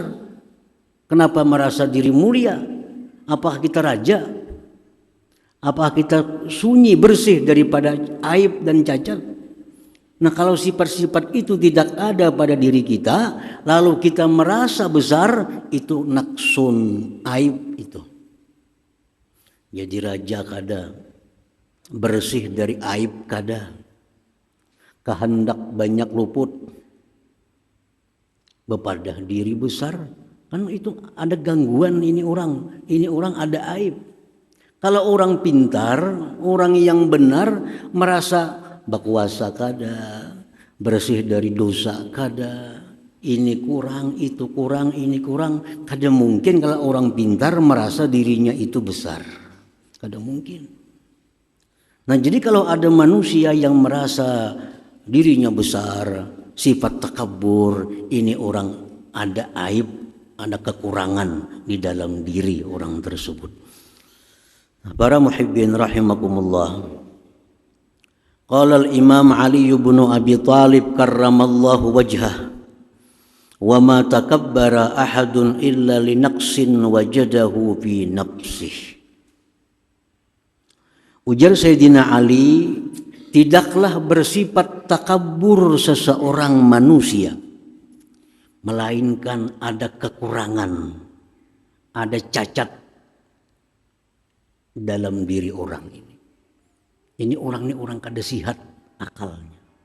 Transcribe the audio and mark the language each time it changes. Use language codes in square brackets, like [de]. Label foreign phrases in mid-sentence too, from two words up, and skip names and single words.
[id] Kenapa merasa diri mulia? Apakah kita raja? Apakah kita sunyi bersih daripada aib dan cacat? Nah, kalau sifat-sifat itu tidak ada pada diri kita, lalu kita merasa besar, itu naksun, aib itu. [bjn] Jadi raja kada, bersih dari aib kada, kehendak banyak luput, bepadah diri besar. Kan itu ada gangguan, ini orang ada aib. Kalau orang pintar, orang yang benar merasa berkuasa kada, bersih dari dosa kada, ini kurang, itu kurang, ini kurang. Kada mungkin kalau orang pintar merasa dirinya itu besar. Kada mungkin. [id] Nah, jadi kalau ada manusia yang merasa dirinya besar, sifat takabur, ini orang ada aib, ada kekurangan di dalam diri orang tersebut. [ar] Para محبين رحمكم الله. قال الإمام علي بن أبي طالب كرم الله وجهه، وما تكبر أحد إلا لنقص وجده في نفسه. [bjn] Ujar Sayyidina Ali, [id] tidaklah bersifat takabur seseorang manusia, melainkan ada kekurangan, ada cacat dalam diri orang ini. [bjn] Ini orang kada sihat akalnya.